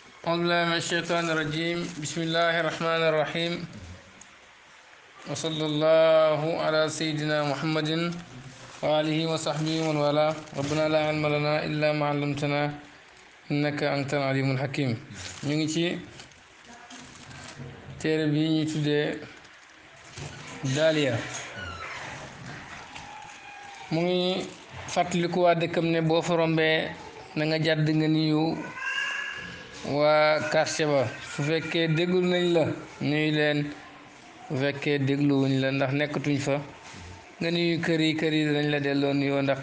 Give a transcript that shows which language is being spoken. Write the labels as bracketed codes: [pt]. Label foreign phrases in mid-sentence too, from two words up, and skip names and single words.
[ar] أعوذ بالله من الشيطان الرجيم بسم الله الرحمن الرحيم وصلى الله على سيدنا محمد وآله وصحبه ومن والاه ربنا لا علم لنا إلا ما علمتنا إنك أنت العليم الحكيم نيجي [wo] téere bi ñu tuddee Daaliya mu ngi fàttaliku waa dëkkam ne boo fa rombee na nga jàdd nga nuyu waa quartier ba su fekkee déglu nañ la nuyu leen bu fekkee dégluwuñ la ndax nekkatuñ fa nga nuyu kër yi dañ la delloo nuyoo ndax